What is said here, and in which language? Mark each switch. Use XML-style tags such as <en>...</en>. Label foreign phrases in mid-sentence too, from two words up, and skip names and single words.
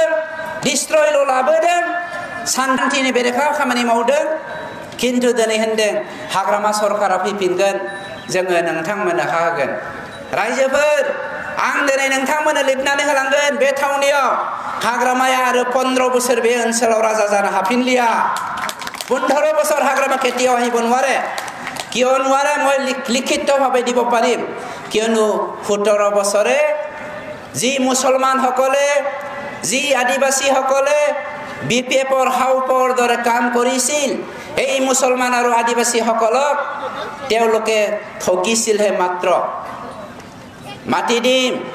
<brx>डिस्ट्रयल लाबोदों शान्तिनि बेरेखा खामानि मावदों किन्तु दिनै होनदों हाग्रामा सरकारा फैफिनगोन जोङो नोंथांमोननो हा होगोन रायजोफोर आं दिनै नोंथांमोननो लिरनानै होलांगोन बे थावनियाव हाग्रामाया आरो 15 बोसोर बे ओनसोलाव राजा जानो हाफिनलिया</brx> <as>15 বছর হাগ্রামা কেতিয়াও আহিব নোৱাৰে কিয় নোৱাৰে মই লিখিতভাৱে দিব পাৰিম কিয়নো 17 বছৰে যি মুছলমান সকলে যি আদিবাসী সকলে বিপিএফৰ হাউপৰ দৰে কাম কৰিছিল এই মুছলমান আৰু আদিবাসী সকলক তেওঁলোকে ঠগিছিলহে মাত্ৰ মাটি দিম</as>